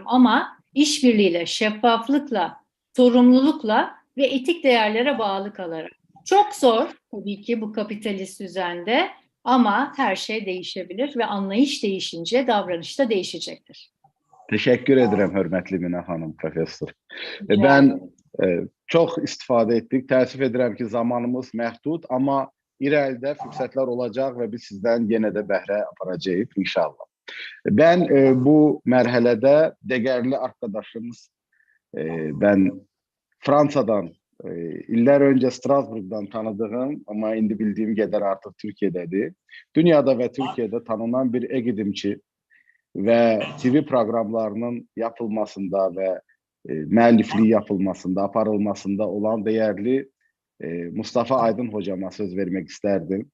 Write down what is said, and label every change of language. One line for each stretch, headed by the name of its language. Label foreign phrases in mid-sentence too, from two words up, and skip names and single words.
Turkish: Ama işbirliğiyle, şeffaflıkla, sorumlulukla ve etik değerlere bağlı kalarak. Çok zor tabii ki bu kapitalist düzende ama her şey değişebilir ve anlayış değişince davranış da değişecektir. Teşekkür ederim hürmetli Mine Hanım, profesör. Ben çok istifade ettik.
Azerbaijani: Təəssüf edirəm ki, zamanımız məhdud, amma irəlidə fürsətlər olacaq və biz sizdən yenə də bəhrə aparacağıq inşallah.
Turkish: Ben bu mərhələdə değerli arkadaşımız, ben Fransa'dan, iller önce Strasbourg'dan tanıdığım ama indi bildiğim kadar artık Türkiye'dedir. Dünyada ve Türkiye'de tanınan bir egidimçi ve TV programlarının yapılmasında ve müellifliği yapılmasında, aparılmasında olan değerli Mustafa Aydın hocama söz vermek isterdim.